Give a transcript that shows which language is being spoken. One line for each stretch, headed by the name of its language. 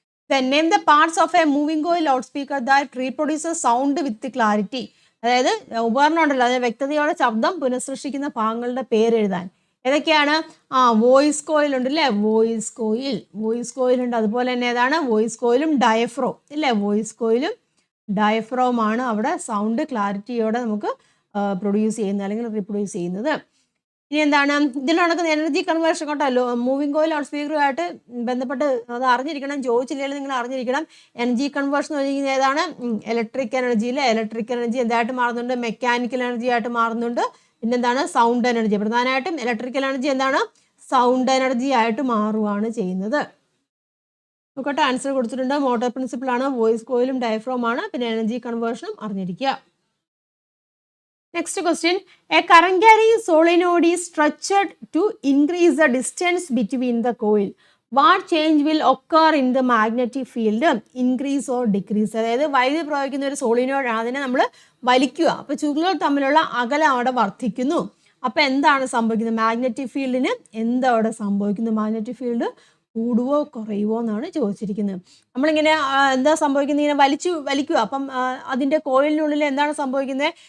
English: Then name the parts of a moving coil loudspeaker that reproduces sound with clarity.
Malayalam: അതായത് ഉപകരണം ഉണ്ടല്ലോ, അതായത് വ്യക്തതയോടെ ശബ്ദം പുനഃസൃഷ്ടിക്കുന്ന ഭാഗങ്ങളുടെ പേര് എഴുതാൻ. ഏതൊക്കെയാണ്? വോയിസ് കോയിൽ ഉണ്ട് അല്ലേ? വോയിസ് കോയിൽ ഉണ്ട്. അതുപോലെ തന്നെ ഏതാണ്? വോയിസ് കോയിലും ഡയഫ്രോം ഇല്ലേ? വോയിസ് കോയിലും ഡയഫ്രോം ആണ് അവിടെ സൗണ്ട് ക്ലാരിറ്റിയോടെ നമുക്ക് പ്രൊഡ്യൂസ് ചെയ്യുന്നത് അല്ലെങ്കിൽ റീപ്രൊഡ്യൂസ് ചെയ്യുന്നത്. ഇനി എന്താണ്? ഇതിൽ നടക്കുന്ന എനർജി കൺവേർഷൻ കേട്ടോ. മൂവിംഗ് കോയിൽ ലൗഡ് സ്പീക്കറുമായിട്ട് ബന്ധപ്പെട്ട് അത് അറിഞ്ഞിരിക്കണം. ചോദിച്ചില്ലെങ്കിൽ നിങ്ങൾ അറിഞ്ഞിരിക്കണം. എനർജി കൺവേർഷൻ എന്ന് പറഞ്ഞിരിക്കുന്നത് ഏതാണ്? ഇലക്ട്രിക് എനർജിയിലെ ഇലക്ട്രിക് എനർജി എന്തായിട്ട് മാറുന്നുണ്ട്? മെക്കാനിക്കൽ എനർജി ആയിട്ട് മാറുന്നുണ്ട്. പിന്നെന്താണ്? Sound energy. പ്രധാനമായിട്ടും ഇലക്ട്രിക്കൽ എനർജി എന്താണ്? സൗണ്ട് എനർജി ആയിട്ട് മാറുകയാണ് ചെയ്യുന്നത്. നോക്കട്ടെ, ആൻസർ കൊടുത്തിട്ടുണ്ട്. മോട്ടോർ പ്രിൻസിപ്പിൾ ആണ്, വോയിസ് കോയിലും ഡയഫ്രോം ആണ്, പിന്നെ എനർജി കൺവേർഷനും അറിഞ്ഞിരിക്കുക.
English: Next question. A current carrying solenoid is stretched to increase the distance between the coil. What change will occur in the magnetic field? Increase or decrease?
Malayalam: അതായത് വൈദ്യുതി പ്രയോഗിക്കുന്ന ഒരു solenoid ആണ്, അതിനെ നമ്മൾ വലിക്കുക. അപ്പോൾ ചുരുളുകൾ തമ്മിലുള്ള അകലം അവിടെ വർദ്ധിക്കുന്നു. അപ്പോൾ എന്താണ് സംഭവിക്കുന്നത്? മാഗ്നറ്റിക് ഫീൽഡിന് എന്താ അവിടെ സംഭവിക്കുന്നത്? മാഗ്നറ്റിക് ഫീൽഡ് കൂടുവോ കുറയുവോ എന്നാണ് ചോദിച്ചിരിക്കുന്നത്. നമ്മളിങ്ങനെ എന്താ സംഭവിക്കുന്നത്? ഇങ്ങനെ വലിക്കുക. അപ്പം അതിൻ്റെ കോയിലിനുള്ളിൽ എന്താണ് സംഭവിക്കുന്നത്?